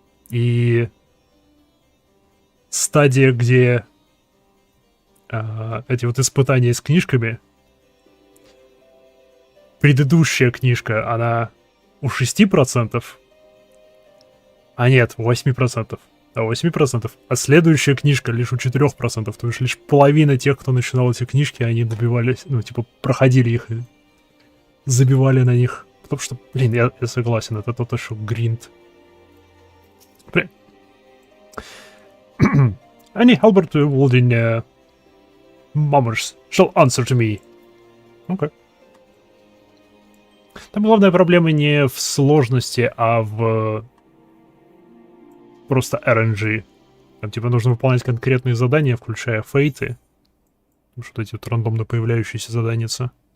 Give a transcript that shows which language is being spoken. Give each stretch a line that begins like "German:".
Russian: И стадия, где эти вот испытания с книжками, предыдущая книжка, она у 6%, а нет, у 8%. А 8%, а следующая книжка лишь у 4%, то есть лишь половина тех, кто начинал эти книжки, они добивались, ну, типа, проходили их и забивали на них. Потому что, блин, я согласен, это тот еще гринд.
English: Any halberd wielding mummers shall answer to me. Okay.
Russian: Там главная проблема не в сложности, а в просто RNG. Там типа нужно выполнять конкретные задания, включая фейты. Вот эти вот рандомно появляющиеся заданицы.